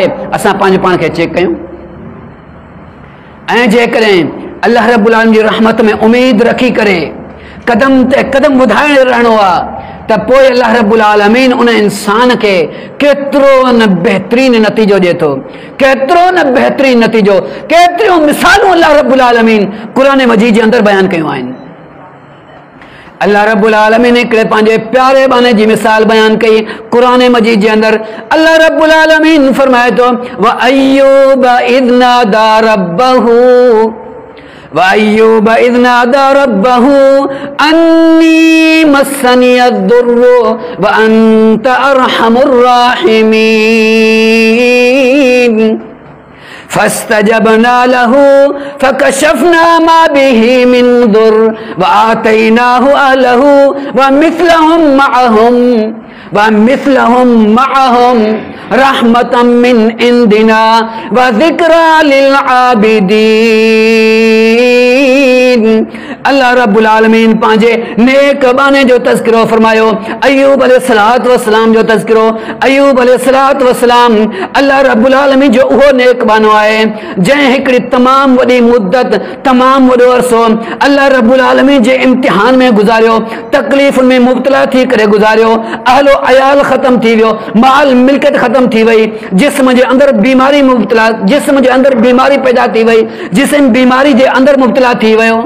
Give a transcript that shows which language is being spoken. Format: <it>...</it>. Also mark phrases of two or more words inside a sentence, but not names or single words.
<sd>असां पंहिंजे पाण खे चेक कयूं। ऐं जेकॾहिं अल्लाह रब्बुल आलमीन जी रहमत में उम्मीद रखी करे कदम ते कदम वधाए रहणो आहे त पोइ अल्लाह रब्बुल आलमीन उन इंसान खे केतिरो न बहितरीन नतीजो ॾिए थो, केतिरो न बहितरीन नतीजो, केतिरियूं मिसालूं अल्लाह रब्बुल आलमीन क़ुरान मजीद जे अंदरि बयानु कयूं आहिनि। अल्लाह रब्बुल आलमीन हिकिड़े पंहिंजे प्यारे बाने जी मिसाल बयानु कई क़ुरान मजीद जे अंदरि। अल्लाह रब्बुल आलमीन फरमाए थो</sd> <ar>وأيوب إذ نادى ربه وأيوب إذ نادى ربه أني مسني الضر وأنت أرحم الراحمين. فاستجبنا له فكشفنا ما به من ضر وآتيناه أهله ومثلهم معهم رحمة من عندنا وذكرى للعابدين.</ar> <sd>अल्लाह रब्बुल आलमीन पांजे नेक बाने जो तज़किरो फरमायो, अय्यूब</sd> <ar>عليه الصلاة والسلام</ar> <sd>जो तज़किरो, अय्यूब</sd> <ar>عليه الصلاة والسلام</ar> <sd>अल्लाह रब्बुल आलमीन जो उहो नेक बानो आहे जंहिं हिकिड़ी तमाम वॾी मुद्दत, तमाम वॾो अरसो अल्लाह रब्बुल आलमीन जे इम्तिहान में गुज़ारियो, तकलीफ़ुनि में मुब्तला थी करे गुज़ारियो, अहलो अयाल ख़त्म थी वियो, माल मिल्कियत ख़त्म थी वई, जिस्म जे अंदर बीमारी मुब्तला, जिस्म जे अंदर बीमारी पैदा थी वई, जिस्म बीमारी जे अंदर मुब्तला थी वियो।</sd>